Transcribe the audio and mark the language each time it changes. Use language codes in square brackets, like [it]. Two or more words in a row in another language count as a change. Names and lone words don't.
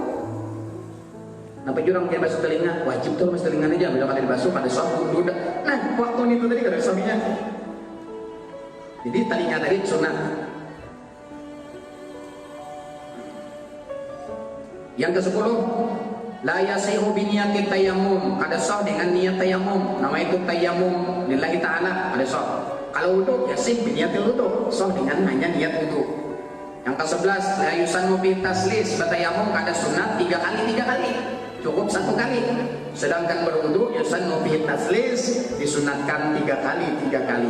[bjn] Nampak jurang dia basuh telinga, wajib tuh mas telinga aja. Bila kada dibasuh kada sah wudu. Nah waktu itu tadi kada sahnya. Jadi telinga tadi sunat. [ar] Yang ke-10, لا يصح بنية التيمم, [bjn] kada sah dengan niat tayammum. Nama itu tayammum [ar] لله تعالى, [bjn] kada sah. Kalau wudu [ar] يصح بنية الوضوء, [bjn] sah dengan hanya niat wudu. Yang ke-11, [ar] لا يسن بالتثليث, [bjn] bertayammum kada sunat 3 kali. Cukup 1 kali. Sedangkan berwudu [ar] يسن بالتثليث [bjn] disunatkan 3 kali.